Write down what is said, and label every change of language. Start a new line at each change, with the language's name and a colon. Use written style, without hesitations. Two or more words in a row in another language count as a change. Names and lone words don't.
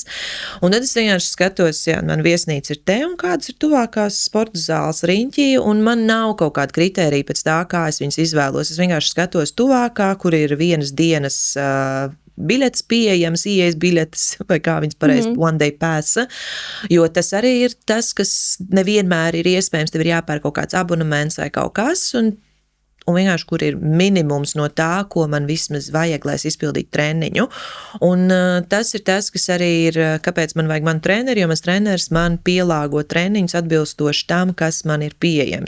Latvian: Un tad es vienkārši skatos, jā, man viesnīca ir te un kādas ir tuvākās sporta zāles riņķī, un man nav kaut kāda kritērija pēc tā, kā es viņas izvēlos. Es vienkārši skatos tuvākā, kur ir vienas dienas biļetes pieejams, ieejas biļetes, vai kā viņas pareizi
English: one day pass,
Latvian: jo tas arī ir tas, kas nevienmēr ir iespējams, tev ir jāpērk kaut kāds abonements vai kaut kas, un vienkārši, kur ir minimums no tā, ko man vismaz vajag, lai es izpildītu treniņu. Un tas ir tas, kas arī ir, kāpēc man vajag manu treneri, jo mans treneris man pielāgo treniņus atbilstoši tam, kas man ir pieejams.